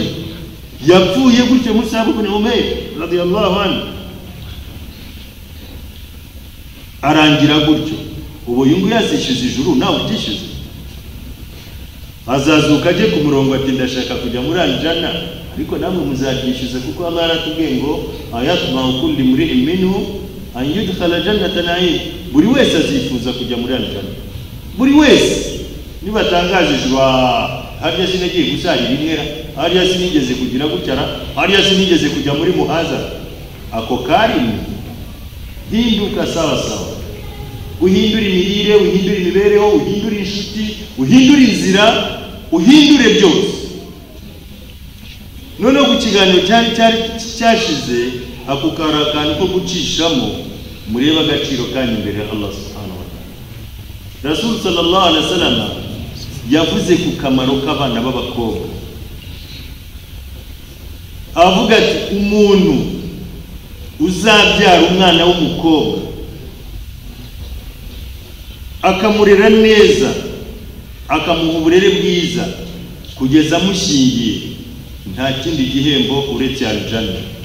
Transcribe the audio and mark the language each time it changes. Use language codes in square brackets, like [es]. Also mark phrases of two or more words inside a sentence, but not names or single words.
[rw] Yapfuye gutyo Mus'ab ibn Umayr [ar] رضي الله عنه, [rw] arangira gutyo. Ubu uyu nguyu yazishyuza ijuru, nawe utishyuze. Azazuka ajye ku murongo ati ndashaka kujya muri Al-Jannah, ariko namwe muzaryishyuza kuko Allah aratubwiye ngo [ar] أيطمع كل امرئ منهم أن يدخل جنة نعيم. [rw] Buri wese azifuza kujya muri Al-Jannah, buri wese. Nibatangaje ijuru, hariya sinagiye gusarira imwera, hariya sinigeze kugira gucyara, hariya sinigeze kujya muri muhazara, ako karimwe hinduka sawa sawa, uhindura imirire, uhindura imibereho, uhindura inshuti, uhindura inzira, uhindure byose. Noneho ku kiganiro cyashize ako karakani ko gucishamo, mureba agaciro kanyu imbere ya Allah [ar] سبحانه وتعالى. [rw] Rasul [ar] صلى الله عليه وسلم [rw] yavuze ku kamaro k'abana b'abakobwa, avuga ati umuntu uzabyara umwana w'umukobwa akamurera neza, akamuha uburere bwiza kugeza amushyingiye, nta kindi gihembo uretse Al-Jannah.